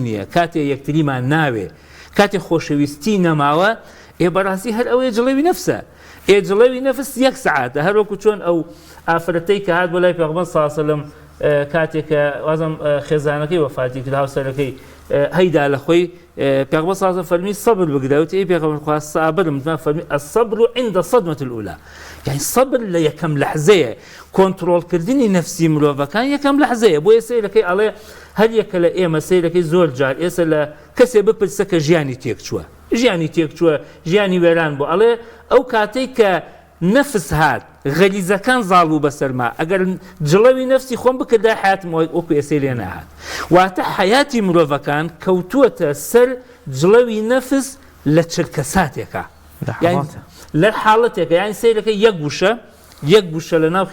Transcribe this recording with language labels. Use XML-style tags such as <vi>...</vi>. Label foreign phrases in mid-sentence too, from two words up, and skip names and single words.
<ckb>نییە کاتێ یەکتریمان ناوێ کاتێ خۆشەویستی نەماوە بەڕاستی هەر ئەوەیە جڵەوی نەفسە جڵەوی نەفس یەک سعاتە هەروەکو چۆن ئەو ئافرەتەی کە هات بۆ لای پێغەمبەر</ckb> <ar>صلی الله علیه و سلم</ar> <ckb>کاتێککە وازم خێزانەکەی وەفاتی کرد هاوسەرەکەی هەیدا لە خۆی پێغەمبەر</ckb> <ar>صلی الله علیه و سلم</ar> <ckb>فەرمی سەبر بگرەوت پێغەمبەر خوا سابرم فەرمی</ckb> <ar>الصبر عند الصدمة الأولى</ar> <ckb>يعني صبر لە یەکەم لەحزەیە کۆنتڕۆڵکردنی نەفسی مرۆڤەکان یەکەم لەحزەیە بۆیە سەیرەکەی ئەڵێ هەر یەکە لە ئێمە سەیرەکەی زۆر جار ئێستا لە کەسێ بپرسە کە ژیانی تێک چووە ژیانی وێران بوو ئەڵێ ئەو کاتەی کە نەفس هات غەلیزەکان زاڵ بوو بەسەرما ئەگەر جڵەوی نەفسی خۆم بکردا حیاتم وەکو ئێسەی لێ نەهات واتە حیاتی مرۆڤەکان کەوتووەتە سەر جڵەوی نەفس لە چرکەساتێکە لە حاڵەتێکە یانی سەیرەکە یەک گوشە لە ناو</ckb>